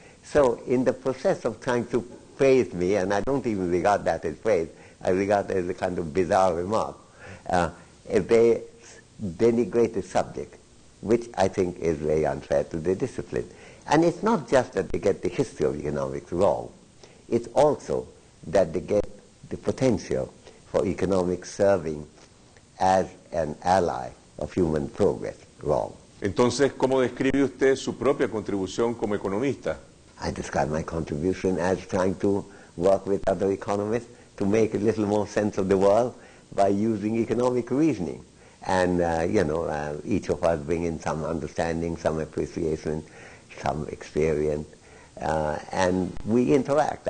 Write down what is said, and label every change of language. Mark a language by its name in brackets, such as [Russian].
[English] So in the process of trying to praise me, and I don't even regard that as praise, I regard it as a kind of bizarre remark, they denigrate the subject, which I think is very unfair to the discipline. And it's not just that they get the history of economics wrong, it's also that they get the potential for economics serving as an ally of human progress wrong. [Spanish] Entonces, ¿cómo describe usted su propia contribución como economista? [English] I describe my contribution as trying to work with other economists to make a little more sense of the world by using economic reasoning. And, each of us bring in some understanding, some appreciation, some experience, and we interact.